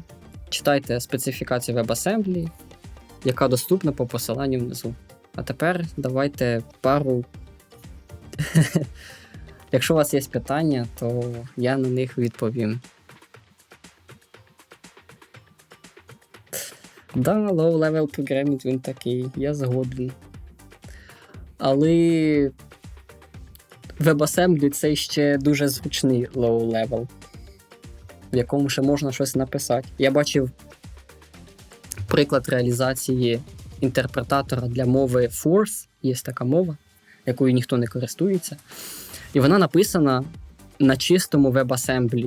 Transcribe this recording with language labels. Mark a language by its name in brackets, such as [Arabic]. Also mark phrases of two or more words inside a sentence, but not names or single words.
[Ukrainian] Читайте специфікацію WebAssembly, яка доступна по посиланню внизу. А тепер давайте пару... Якщо у вас є питання, то я на них відповім. Да, [English] low-level programming [Ukrainian] він такий, я згоден. Але WebAssembly це ще дуже зручний low-level, в якому ще можна щось написати. Я бачив приклад реалізації інтерпретатора для мови Force, є така мова, якою ніхто не користується. І вона написана на чистому WebAssembly.